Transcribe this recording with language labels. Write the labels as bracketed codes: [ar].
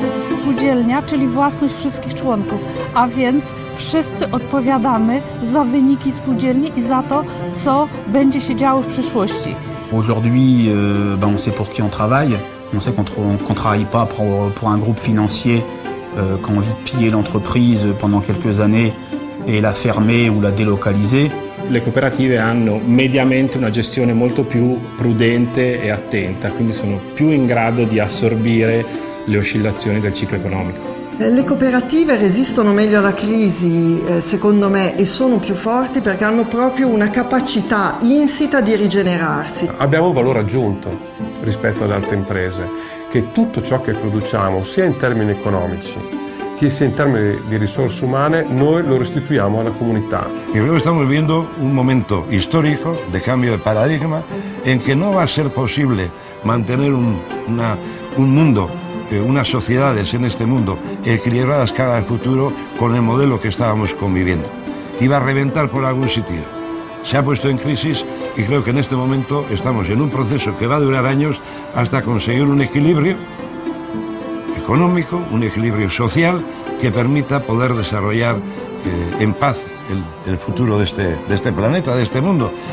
[pl] Spółdzielnia, czyli własność wszystkich członków, a więc wszyscy odpowiadamy za wyniki spółdzielni i za to, co będzie się działo w przyszłości. [fr] Aujourd'hui, on sait pour qui on travaille. On sait qu'on travaille pas pour un groupe financier qui a envie de piller l'entreprise pendant quelques années et la fermer ou la délocaliser. [it] Le cooperative hanno mediamente una gestione molto più prudente e attenta, quindi sono più in grado di assorbire le oscillazioni del ciclo economico. Le cooperative resistono meglio alla crisi, secondo me, e sono più forti perché hanno proprio una capacità insita di rigenerarsi. Abbiamo un valore aggiunto rispetto ad altre imprese, che tutto ciò che produciamo, sia in termini economici che sia in termini di risorse umane, noi lo restituiamo alla comunità. [es] Y creo que estamos viviendo un momento histórico de cambio de paradigma en que no va a ser posible mantener un mundo, unas sociedades en este mundo equilibradas cara al futuro con el modelo que estábamos conviviendo. Iba a reventar por algún sitio. Se ha puesto en crisis y creo que en este momento estamos en un proceso que va a durar años hasta conseguir un equilibrio económico, un equilibrio social que permita poder desarrollar en paz el futuro de este planeta, de este mundo.